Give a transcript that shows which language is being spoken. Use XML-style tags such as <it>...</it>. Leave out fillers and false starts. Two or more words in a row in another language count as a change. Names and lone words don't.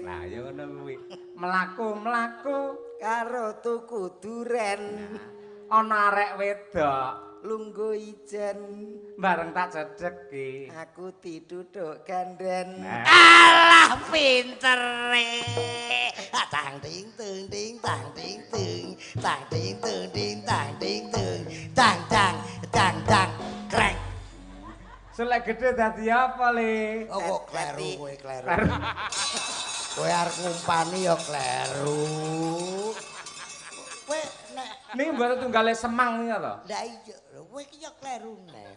<jv>Nah, ya ngono kuwi. Mlaku-mlaku karo tuku duren ana arek wedok lungguh ijen bareng tak cedheki. aku diduduk ganden Alah pintere. Tang ting tung ting tang ting tung tang ting tung ting tang ting tung tang tang tang tang krek. Selek gede dadi apa le? Oh kok kleru kowe kleru. Karo Kowe arep ngumpani ya kleru. Kowe nek niki mboten tunggale semang ya to. lah iya kowe iki ya kleru nek.</jv>